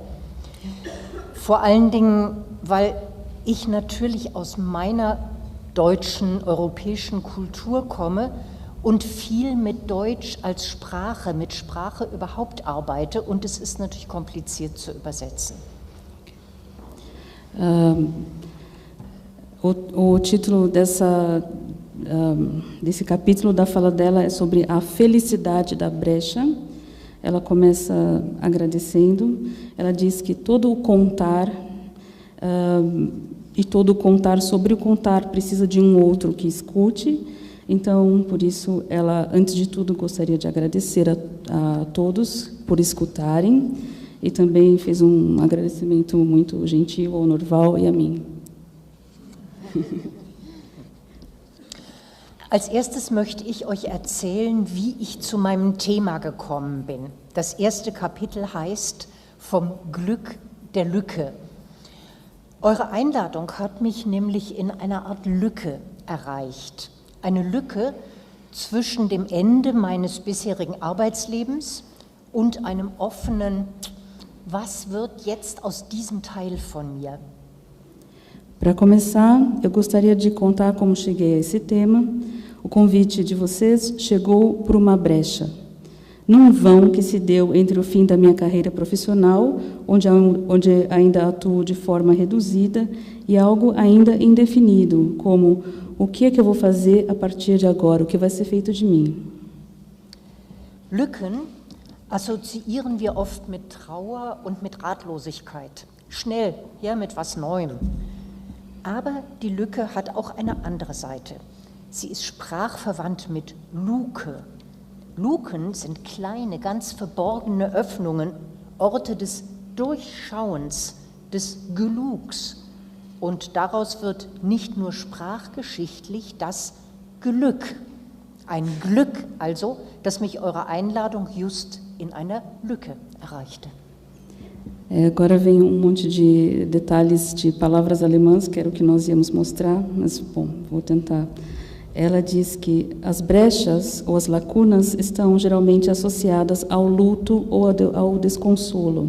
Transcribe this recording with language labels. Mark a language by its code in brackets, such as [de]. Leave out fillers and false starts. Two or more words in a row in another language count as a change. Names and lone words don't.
[de] Vor allen Dingen, weil ich natürlich aus meiner deutschen, europäischen Kultur komme und viel mit Deutsch als Sprache, mit Sprache überhaupt arbeite, und es ist natürlich kompliziert zu übersetzen. [pt] O título desse capítulo da fala dela é sobre a felicidade da brecha. Ela começa agradecendo. Ela diz que todo o contar e todo o contar sobre o contar precisa de um outro que escute. Então, por isso, ela, antes de tudo, gostaria de agradecer a todos por escutarem, e também fez um agradecimento muito gentil ao Norval e a mim. [de] Als erstes möchte ich euch erzählen, wie ich zu meinem Thema gekommen bin. Das erste Kapitel heißt Vom Glück der Lücke. Eure Einladung hat mich nämlich in einer Art Lücke erreicht. Eine Lücke zwischen dem Ende meines bisherigen Arbeitslebens und einem offenen, was wird jetzt aus diesem Teil von mir? [pt] Para começar, eu gostaria de contar como cheguei a esse tema. O convite de vocês chegou por uma brecha, num vão que se deu entre o fim da minha carreira profissional, onde ainda atuo de forma reduzida, e algo ainda indefinido, como o que é que eu vou fazer a partir de agora, o que vai ser feito de mim. [de] Lücken assoziieren wir oft mit Trauer und mit Ratlosigkeit. Schnell, ja, mit was Neuem. Aber die Lücke hat auch eine andere Seite. Sie ist sprachverwandt mit Luke. Luken sind kleine, ganz verborgene Öffnungen, Orte des Durchschauens, des Gelugs. Und daraus wird nicht nur sprachgeschichtlich das Glück. Ein Glück also, das mich eure Einladung just in einer Lücke erreichte. [pt] Agora vem monte de detalhes de palavras alemãs, que era o que nós íamos mostrar, mas, bom, vou tentar. Ela diz que as brechas ou as lacunas estão geralmente associadas ao luto ou ao desconsolo.